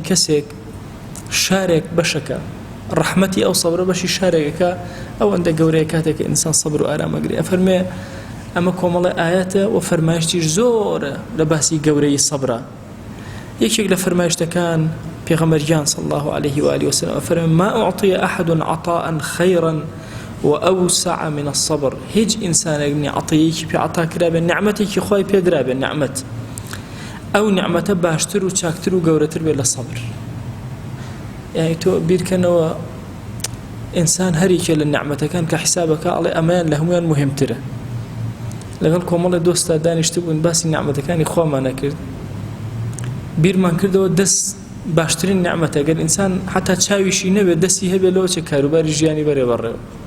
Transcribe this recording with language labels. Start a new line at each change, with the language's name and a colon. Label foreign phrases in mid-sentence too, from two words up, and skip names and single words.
Central Kurdish: کەسێک شارێک بەشەکە ڕەحمەتی ئەو سەبرە بەشی شارێکەکە ئەوەندە گەورەیە کاتێک ئینسان سەبر و ئارامەگری ئەفەرمێ ئەمە کۆمەڵی ئاەتە و فەرمایشتیش زۆرە لە باسی گەورەی سەبرە یەکێک لە فەرمایشتەکان پێغەمبەریان
Arabic: صلی الله عليه وآله وسلم
Central Kurdish: ئەفەرمێ
Arabic: ما أعطي أحد عطاء خيرا وأوسع من الصبر
Central Kurdish: هیچ ئینسانێک عەطیەیەکی پێ عەتا کرابێ نعمەتێکی خۆی پێدرابێ نعمەت ئەو نعمەتە باشتر و چاکتر و گەورەتر بێت لە سەبر يعني تۆ بیرکەنەوە ئینسان هەریکێ لە نعمەتەکان کە حیسابەکە ئەڵێ ئەمەیان لە هەمویان مهمترە لەگەڵ کۆمەڵی دۆستا دانیشتە بوون باسی نعمەتەکانی خۆمان نەکرد بیرمان کردەوە دەست باشترین نعمەتە گەر ئینسان حتا چاویشی نەبێت دەستی هەبێت لەوە چە کاروباری ژیانی بەڕێوەڕێوە